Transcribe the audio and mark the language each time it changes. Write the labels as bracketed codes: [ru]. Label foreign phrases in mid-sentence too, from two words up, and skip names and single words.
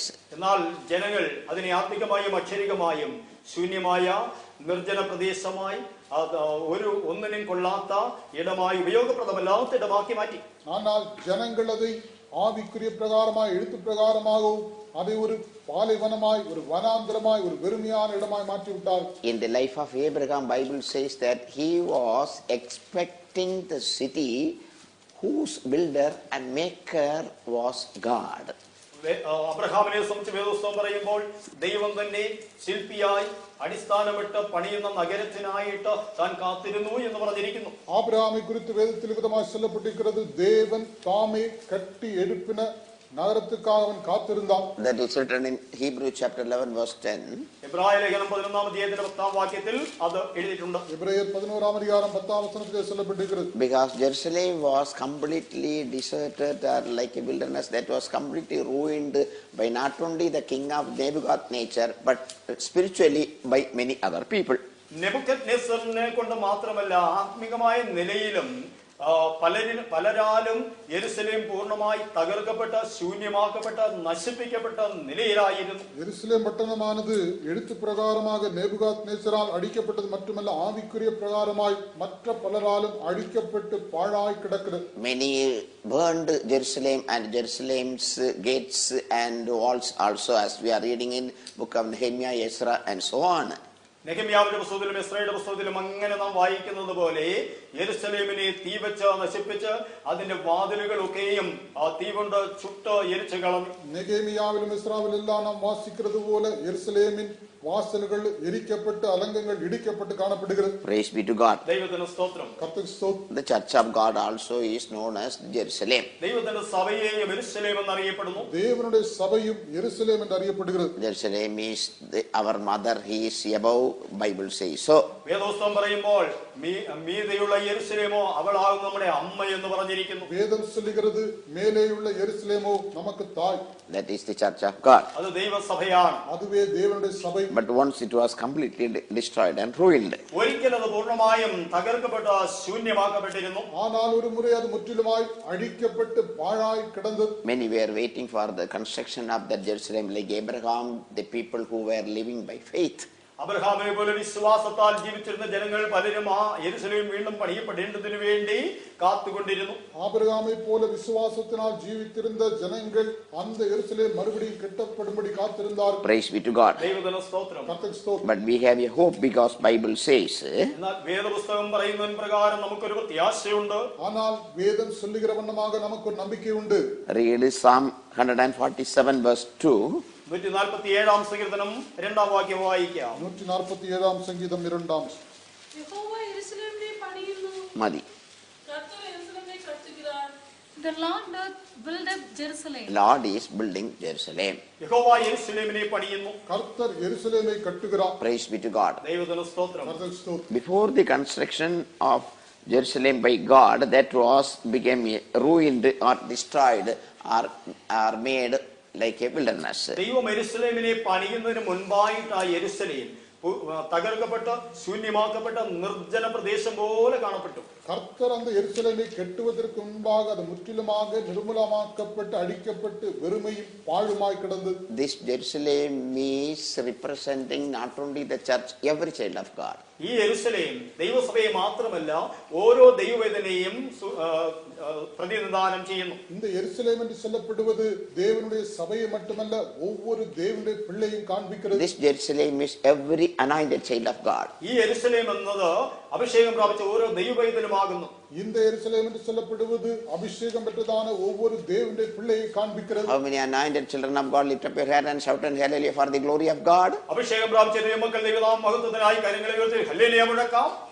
[ml] എന്നാൽ ജനങ്ങൾ അതിനെ ആത്മികമായും അക്ഷരികമായും ശൂന്യമായ, നിർജ്ജന പ്രദേശമായി, ഒന്നിനും കൊള്ളാത്ത ഇടമായി, ഉപയോഗപ്രദമല്ലാത്ത ഇടമാക്കി മാറ്റി. [ta] ஆனால் ஜனங்கள் அதை ஆவிக்குரிய பிரகாரமாய், எழுத்து பிரகாரமாகவும் அதை ஒரு பாலைவனமாய், ஒரு வனாந்திரமாய், ஒரு வெறுமையான இடமாய் மாற்றி விட்டார். [en] In the life of Abraham, Bible says that he was expecting the city whose builder and maker was God. [ml] അബ്രഹാമിനെ സംബന്ധിച്ച് വേദപുസ്തകം പറയുമ്പോൾ ദൈവം തന്നെ ശില്പിയായി അടിസ്ഥാനമിട്ട് പണിയുന്ന നഗരത്തിനായിട്ട് താൻ കാത്തിരുന്നു എന്ന് പറഞ്ഞിരിക്കുന്നു. [ta] ஆபிரகாமை குறித்து வேதத்தில் விதமாய் சொல்லப்பட்டிருக்கிறது, தேவன் தாமே கட்டி எழுப்பின நகரத்துக்காக அவன் காத்திருந்தான். [en] That is written in Hebrew chapter 11 verse 10. [ml] എബ്രായ ലേഖനം 11-ാം അധ്യായത്തിന്റെ 10-ാം വാക്യത്തിൽ അത് എഴുതിയിട്ടുണ്ട്. [ta] எபிரேயர் 11-ாம் அதிகாரம் 10-ாம் வசனத்திலே சொல்லப்பட்டிருக்கிறது. [en] Because Jerusalem was completely deserted or like a wilderness that was completely ruined by not only the king of Nebuchadnezzar but spiritually by many other people. [ml] നെബൂഖദ്നേസറിനെ കൊണ്ട് മാത്രമല്ല, ആത്മികമായ നിലയിലും പലരാലും യെരുശലേം പൂർണ്ണമായി തകർക്കപ്പെട്ട, ശൂന്യമാക്കപ്പെട്ട, നശിപ്പിക്കപ്പെട്ട നിലയിലായിരുന്നു. [ta] எருசலேம் பட்டணமானது எழுத்து பிரகாரமாக நேபுகாத்நேசரால் அழிக்கப்பட்டது மட்டுமல்ல, ஆவிக்குரிய பிரகாரமாய் மற்ற பலராலும் அழிக்கப்பட்டு பாழாய் கிடக்கிறது. [en] Many burned Jerusalem and Jerusalem's gates and walls also, as we are reading in book of Nehemiah, Ezra and so on. [ml] നെഹെമ്യാവിന്റെ പുസ്തകത്തിലും എസ്രയുടെ പുസ്തകത്തിലും അങ്ങനെ നാം വായിക്കുന്നത് പോലെ യെരുശലേമിനെ തീ വെച്ച് നശിപ്പിച്ച് അതിന്റെ വാതിലുകളൊക്കെയും തീ കൊണ്ട് ചുട്ട് എരിച്ചു കളഞ്ഞു. നെഹെമ്യാവിലും എസ്രാവിലും എല്ലാം നാം വാസിക്കുന്നത് പോലെ യെരുശലേമിൻ [ta] வாசல்கள் எரிக்கப்பட்டு அலங்கங்கள் இடிக்கப்பட்டு காணப்படுகிறது. [en] Praise be to God. [ml] ദൈവത്തിന് സ്തോത്രം. [ta] கர்த்தருக்கு ஸ்தோத்திரம். [en] The church of God also is known as Jerusalem. [ml] ദൈവത്തിന്റെ സഭയെയും യെരുശലേം എന്ന് അറിയപ്പെടുന്നു. [ta] தேவனுடைய சபையும் எருசலேம் என்று அறியப்படுகிறது. [en] Jerusalem is our mother, he is above, Bible says so. [ml] വേദപുസ്തകം പറയുമ്പോൾ മീതെയുള്ള യെരുശലേമോ അവളാകും നമ്മുടെ അമ്മ എന്ന് പറഞ്ഞിരിക്കുന്നു. [ta] வேதம் சொல்லுகிறது, மேலேயுள்ள எருசலேமோ நமக்கு தாய். [en] That is the church of God. [ml] അത് ദൈവസഭയാണ്. [ta] அதுவே தேவனுடைய சபை. [en] But once it was completely destroyed and ruined. [ml] ഒരിക്കൽ അത് പൂർണ്ണമായും തകർക്കപ്പെട്ട, ശൂന്യമാക്കപ്പെട്ടിരുന്നു. [ta] ஆனால் ஒரு முறை அது முற்றிலுமாய் அழிக்கப்பட்டு பாழாய் கிடந்தது. [en] Many were waiting for the construction of that Jerusalem, like Abraham, the people who were living by faith. [ml] അബ്രഹാമിനെ പോലെ വിശ്വാസത്താൽ ജീവിച്ചിരുന്ന ജനങ്ങൾ പലരും ആ യെരുശലേം വീണ്ടും പണിയപ്പെടേണ്ടതിനു വേണ്ടി കാത്തുകൊണ്ടിരുന്നു. [ta] ஆபிரகாமை போல விசுவாசத்தினால் ஜீவித்திருந்த ஜனங்கள் அந்த எருசலேம் மறுபடியும் கட்டப்படும்படி காத்திருந்தார்கள். [en] Praise be to God. [ml] ദൈവത്തിന് സ്തോത്രം. [ta] கர்த்தருக்கு ஸ்தோத்திரம். [en] But we have a hope because Bible says, [ml] എന്നാൽ വേദപുസ്തകം പറയുന്നതിൻ പ്രകാരം നമുക്കൊരു പ്രത്യാശയുണ്ട്. [ta] ஆனால் வேதம் சொல்லுகிற வண்ணமாக நமக்கு ஒரு நம்பிக்கை உண்டு. [en] read Psalm 147 verse 2. [ml] 147 സങ്കീർത്തനം 2-ാം വാക്യം വായിക്കാം. [ta] 147 சங்கீதம் 2. [ml] യഹോവ യെരൂശലേമിനെ പണിയുന്നു. മതി. [ta] கர்த்தர் எருசலேமை கட்டுகிறார். [en] The Lord doth build up Jerusalem. Lord is building Jerusalem. [ml] യഹോവ യെരൂശലേമിനെ പണിയുന്നു. [ta] கர்த்தர் எருசலேமை கட்டுகிறார். [en] Praise be to God. [ml] ദൈവത്തിന് സ്തോത്രം. [ta] கர்த்தருக்கு ஸ்தோத்திரம். [en] Before the construction of Jerusalem by God, that became ruined or destroyed or made like a wilderness. [ml] ദൈവം യെരൂശലേമിനെ പണിയുന്നതിന് മുൻപായിട്ട് ആ യെരൂശലേം തകർക്കപ്പെട്ട ശൂന്യമാക്കപ്പെട്ട നിർജ്ജന പ്രദേശം പോലെ കാണപ്പെട്ടു. [ta] கர்த்தர் அந்த எருசலேமை கட்டுவதற்கு முன்பாக அது முற்றிலுமாக நிர்மூலமாக்கப்பட்டு அழிக்கப்பட்டு வெறுமையும் பாழுமாய் கிடந்தது. [en] This Jerusalem is representing not only the church, every child of God. [ml] ഈ യെരൂശലേം ദൈവസഭയെ മാത്രമല്ല ഓരോ ദൈവവേദനയും പ്രതിനിധാനം ചെയ്യുന്നു. [ta] இந்த எருசலேம் என்று சொல்லப்படுவது தேவனுடைய சபையை மட்டுமல்ல ஒவ்வொரு தேவனுடைய பிள்ளையும் காண்பிக்கிறது. [en] This Jerusalem is every anointed child of God. [ml] ഈ യെരൂശലേം എന്നത് അഭിഷേകം പ്രാപിച്ച ഓരോ ദൈവവേദനമാകുന്നു. [ta] இந்த எருசலேம் என்று சொல்லப்படுவது அபிஷேகம் பெற்றதான ஒவ்வொரு தேவனுடைய பிள்ளையை காண்பிக்கிறது. [en] How many anointed children of God lift up your hand and shout and hallelujah for the glory of God? [ml] അഭിഷേകം പ്രാപിച്ച ദൈവമക്കൾ ദൈവനാമ മഹത്വത്തിനായി കരങ്ങളെ ഉയർത്തി ഹല്ലേലൂയ മുഴക്കാം.